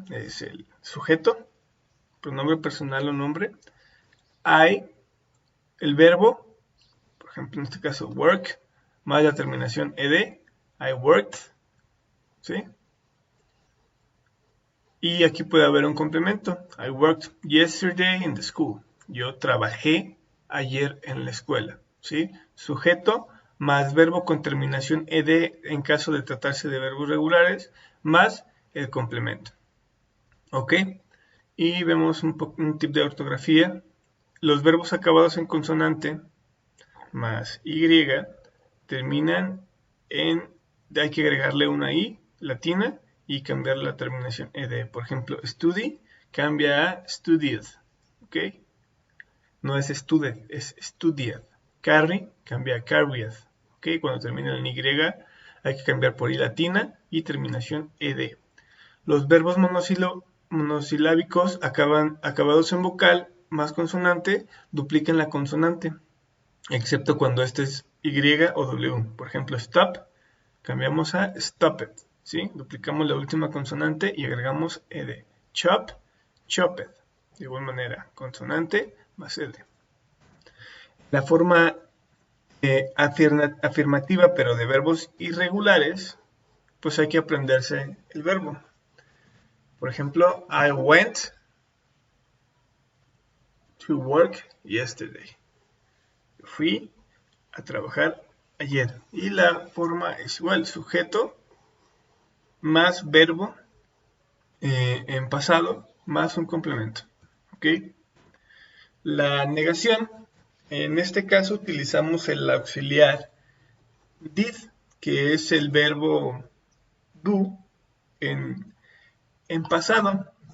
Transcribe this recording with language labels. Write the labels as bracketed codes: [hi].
[es] Es el sujeto, pronombre personal o nombre. I, el verbo, por ejemplo en este caso work, más la terminación ed, [en] I worked, [es] ¿sí? Y aquí puede haber un complemento. [en] I worked yesterday in the school. [es] Yo trabajé ayer en la escuela, ¿sí? Sujeto más verbo con terminación ed en caso de tratarse de verbos regulares, más el complemento. ¿Ok? Y vemos un tip de ortografía. Los verbos acabados en consonante más y terminan en, hay que agregarle una i latina y cambiar la terminación ed. Por ejemplo, study cambia a studied, ¿ok? No es studied, es studied. Carry cambia a carried, ¿ok? Cuando termina en y hay que cambiar por i latina y terminación ed. Los verbos monosilábicos acabados en vocal más consonante duplican la consonante, excepto cuando este es Y o W. Por ejemplo, stop, cambiamos a stopped, ¿sí? Duplicamos la última consonante y agregamos ed. Chop, chopped. De igual manera, consonante más ed. La forma afirmativa, pero de verbos irregulares, pues hay que aprenderse el verbo. Por ejemplo, [en] I went to work yesterday. [es] Fui a trabajar ayer. Y la forma es igual, sujeto más verbo en pasado más un complemento. ¿Ok? La negación, en este caso utilizamos el auxiliar did, que es el verbo do en pasado.